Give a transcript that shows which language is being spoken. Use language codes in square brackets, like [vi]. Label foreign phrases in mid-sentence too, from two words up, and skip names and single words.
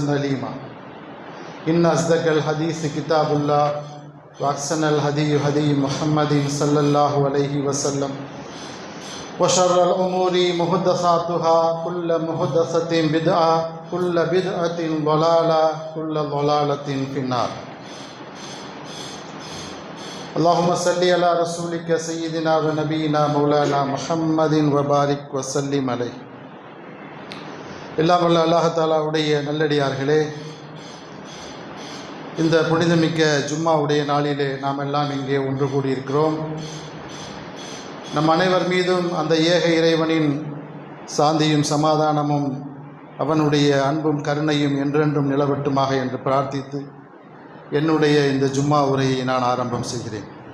[ar] عظيما إن أصدق الحديث كتاب الله وأحسن الهدي هدي محمد صلى الله عليه وسلم وشر الأمور محدثاتها كل محدثة بدعة كل بدعة ضلالة كل ضلالة في النار اللهم صل على رسولك سيدنا ونبينا مولانا محمد وبارك وسلم عليه. [ta] எல்லாம் வல்ல அல்லாஹ் தஆலாவுடைய நல்லடியார்களே, இந்த புனிதமிக்க ஜும்மாவுடைய நாளிலே நாம் எல்லாம் இங்கே ஒன்று கூடியிருக்கிறோம். நம் அனைவர் மீதும் அந்த ஏக இறைவனின் சாந்தியும் சமாதானமும் அவனுடைய அன்பும் கருணையும் என்றென்றும் நிலவட்டுமாக என்று பிரார்த்தித்து என்னுடைய இந்த ஜும்மா உரையை நான் ஆரம்பம் செய்கிறேன்.